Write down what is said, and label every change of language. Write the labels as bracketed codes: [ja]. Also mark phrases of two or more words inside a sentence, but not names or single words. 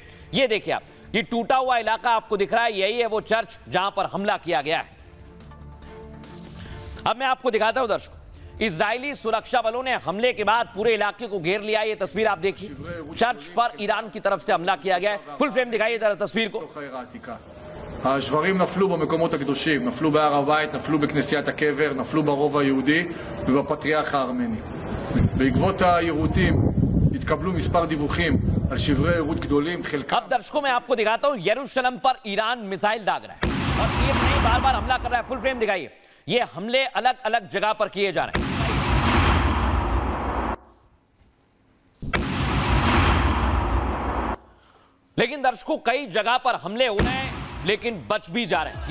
[hi] ये देखिए आप, ये टूटा हुआ इलाका आपको दिख रहा है, यही है वो चर्च जहां पर हमला किया गया है। अब मैं आपको दिखाता हूं दर्शकों, इजरायली सुरक्षा बलों ने हमले के बाद पूरे इलाके को घेर लिया। ये तस्वीर आप देखिए, चर्च पर ईरान की तरफ से हमला किया गया है। [en] full frame [hi] दिखाइए जरा तस्वीर को। [he] השברים נפלו במקומות הקדושים, נפלו בהר הבית, נפלו בכנסיית הקבר, נפלו ברובע היהודי ובפטריארך הארמני. בעקבות היירוטים התקבלו מספר דיווחים על שברי יירוט גדולים, חלקם... [hi] अब दर्शकों मैं आपको दिखाता हूं, यरूशलेम पर ईरान मिसाइल दाग रहा है और एक नहीं बार-बार हमला कर रहा है। [en] full frame [hi] दिखाइए। ये हमले अलग-अलग जगह पर किए जा रहे हैं। लेकिन दर्शकों, कई जगह पर हमले हो रहे हैं लेकिन बच भी जा रहे हैं।